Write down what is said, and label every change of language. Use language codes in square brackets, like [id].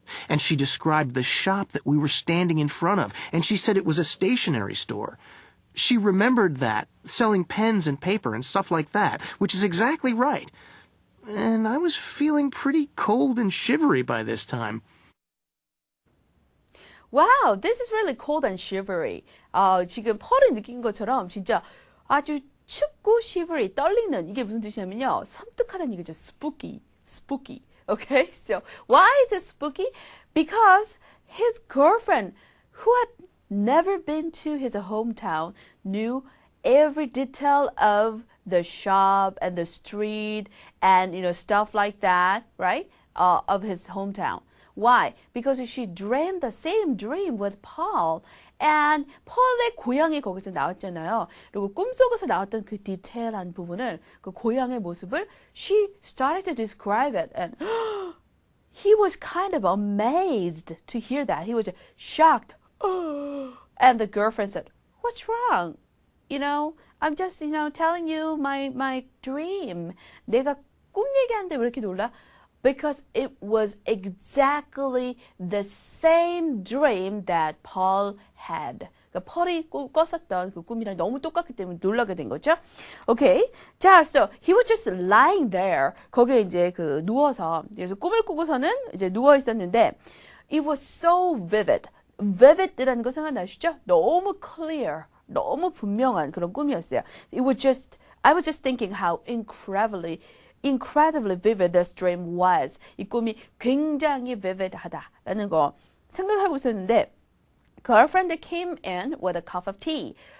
[en] And she described the shop that we were standing in front of, and she said it was a stationery store. She remembered that, selling pens and paper and stuff like that, which is exactly right. And I was feeling pretty cold and shivery by this time. Wow, this is really cold and shivery. [ko] 지금 펄이 느낀 것처럼 진짜 아주 춥고 shivery, 떨리는 이게 무슨 뜻이냐면요. 섬뜩하다는 얘기죠. [en] spooky. Okay, so why is it spooky? Because his girlfriend, who had never been to his hometown, knew every detail of the shop and the street and, stuff like that, right? Of his hometown. Why? Because she dreamed the same dream with Paul. [ko] And 펄의 고향이 거기서 나왔잖아요. 그리고 꿈속에서 나왔던 그 디테일한 부분을, 그 고향의 모습을 [en] she started to describe it. And he was kind of amazed to hear that. He was shocked. And the girlfriend said, "What's wrong? I'm just, telling you my dream. [ko] 내가 꿈 얘기하는데 왜 이렇게 놀라?" [en] Because it was exactly the same dream that Paul had. [ko] 그러니까 펄이 꿨었던 그 꿈이랑 너무 똑같기 때문에 놀라게 된 거죠. [en] Okay. 자, so he was just lying there. [ko] 거기에 이제 그 누워서, 그래서 꿈을 꾸고서는 이제 누워 있었는데, [en] it was so vivid. [ko] Vivid이라는 거 생각나시죠? 너무 clear, 너무 분명한 그런 꿈이었어요. [en] I was just thinking how incredibly vivid this dream was. [ko] 이 꿈이 굉장히 vivid하다라는 거 생각하고 있었는데 [en] girlfriend came in with a cup of tea.